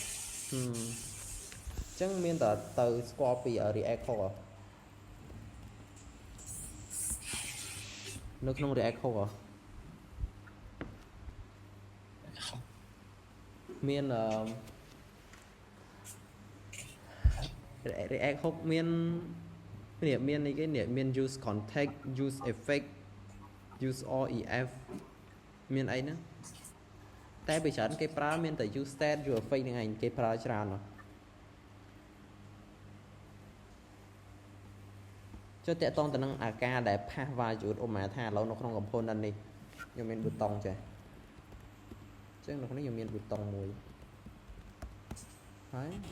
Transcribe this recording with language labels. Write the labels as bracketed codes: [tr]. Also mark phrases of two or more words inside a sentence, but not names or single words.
[km] អញ្ចឹងមានតែទៅស្គាល់ពី React ខុសនៅក្នុង React ខុស មានReact ហុកមាននេះគេនេះមាន [en] use context use effect use ref [km] មានអីហ្នឹងតែពីច្រើនគេប្រើមានតែ [en] use state use effect [km] ហ្នឹងឯងគេប្រើច្រើនហ៎ ចុះតកតងទៅនឹងអាការដែល [en] pass value [km] ឧបមាថាឥឡូវនៅក្នុង component នេះខ្ញុំមានប៊ូតុងចេះអញ្ចឹងនៅក្នុងនេះខ្ញុំមានប៊ូតុងមួយហើយ